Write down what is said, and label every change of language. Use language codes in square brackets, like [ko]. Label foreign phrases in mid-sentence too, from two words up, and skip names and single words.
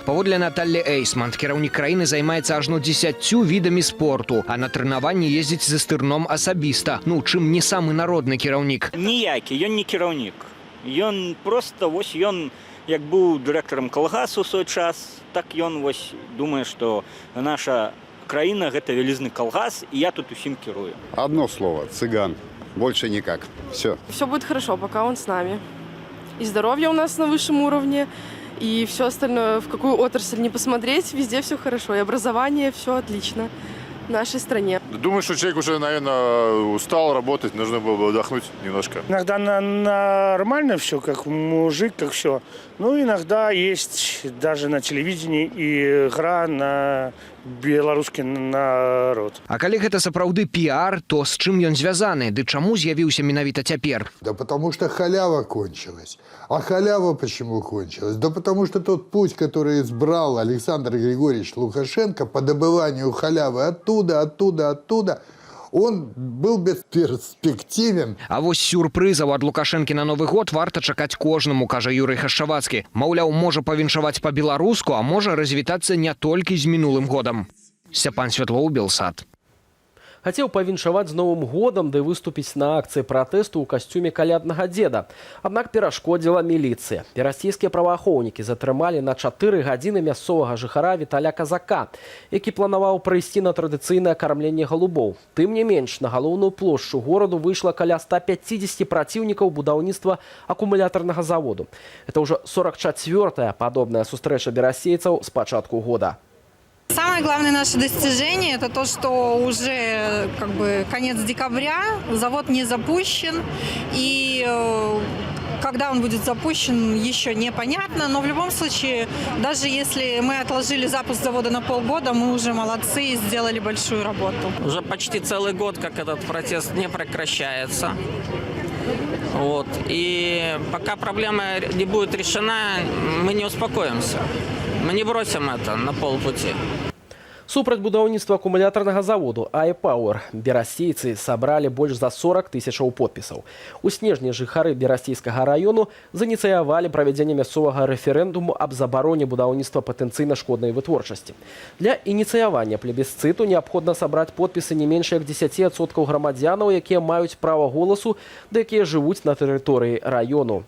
[be] Паводле Наталлі Эйсманд, кіраўнік краіны займаецца ажно 10 відамі спорту, а на трэнаванні ездзіць за стырном асабіста. Ну, чым не самы народны кіраўнік. Ніякі, ён не кіраўнік. Ён проста, вось ён, як быў дырэктарам калгасу ў свой час, так ён вось думае, што наша краіна – гэта вялізны калгас, и я тут усім кірую. [ru] Одно слово – цыган. Больше никак. Все. Все будет хорошо, пока он с нами. И здоровье у нас на высшем уровне, и все остальное, в какую отрасль не посмотреть, везде все хорошо. И образование, все отлично в нашей стране. Думаю, что человек уже, наверное, устал работать, нужно было бы отдохнуть немножко. Иногда нормально все, как мужик, как все. Ну, иногда есть даже на телевидении и игра на белорусский народ. [be] А калі гэта сапраўды піар, то з чым ён звязаны? Ды чаму з'явіўся менавіта цяпер? [ru] Да потому что халява кончилась. А халява почему кончилась? Да потому что тот путь, который избрал Александр Григорьевич Лукашенко по добыванию халявы оттуда, он был бесперспективен. [be] А вось сюрпрызаў ад Лукашэнкі на Новы год варта чакаць кожнаму, кажа Юрый Хашчавацкі. Маўляў, можа павіншаваць па-беларуску, а можа развітацца не толькі з мінулым годам. Сцяпан Святлоў, Белсат. Хацеў павіншаваць з Новым годам ды выступіць на акцыі пратэсту ў касцюме каляднага дзеда. Аднак перашкодзіла міліцыя. Расійскія праваахоўнікі затрымалі на 4 гадзіны мясцовага жыхара Віталя Казака, які планаваў прыйсці на традыцыйнае кармленне галубоў. Тым не менш, на галоўную плошчу гораду выйшла каля 150 праціўнікаў будаўніцтва акумулятарнага заводу. Это ўжо 44-я падобная сустрэча берасейцаў з пачатку года. [ru] Самое главное наше достижение – это то, что уже конец декабря, завод не запущен, и когда он будет запущен, еще непонятно, но в любом случае, даже если мы отложили запуск завода на полгода, мы уже молодцы и сделали большую работу. Уже почти целый год, как этот протест не прекращается. И пока проблема не будет решена, мы не успокоимся. Мы не бросим это на полпути. [be] Супраць будаўніцтва акумулятарнага заводу iPower берасейцы сабралі больш за 40 тысячаў подпісаў. У снежні жыхары берасейскага раёну заініцыявалі правядзенне мясцовага рэферэндуму аб забароне будаўніцтва патэнцыйна шкоднай вытворчасці. Для ініцыявання плебісцыту неабходна сабраць подпісы не менш як 10% грамадзянаў, якія маюць права голасу, ды якія жывуць на тэрыторыі раёну.